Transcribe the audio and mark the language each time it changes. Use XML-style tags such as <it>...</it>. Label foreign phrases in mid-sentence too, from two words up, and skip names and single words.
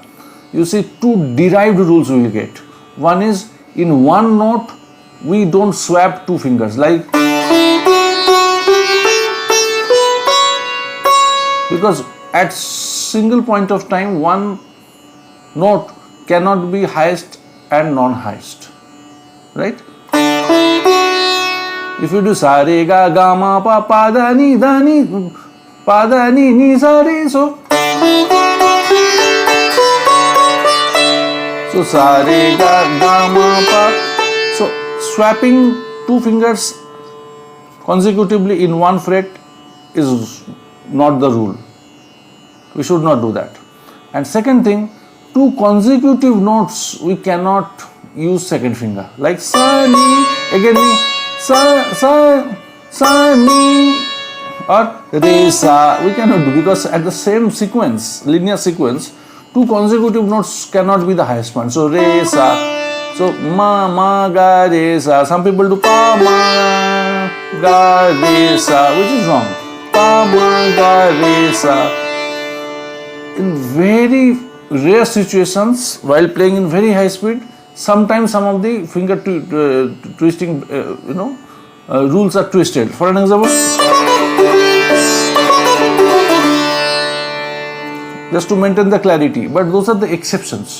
<en>You see, two derived rules we will get. One is, in one note, we don't swap two fingers, like, because at single point of time, one note cannot be highest and non-highest, right? If you do sa re ga ga ma pa pa da ni ni sa re, so sa re ga ga ma pa. So swapping two fingers consecutively in one fret is not the rule. We should not do that. And second thing, two consecutive notes we cannot use second finger, like sa ni, again ni, sa ni, or re sa, we cannot do, because at the same sequence, linear sequence, two consecutive notes cannot be the highest point. So re sa, so ma ga re sa. Some people do pa ma ga re sa, which is wrong. Pa ma ga re sa. In very rare situations, while playing in very high speed, sometimes some of the finger twisting, rules are twisted. For an example, just to maintain the clarity, but those are the exceptions.</en>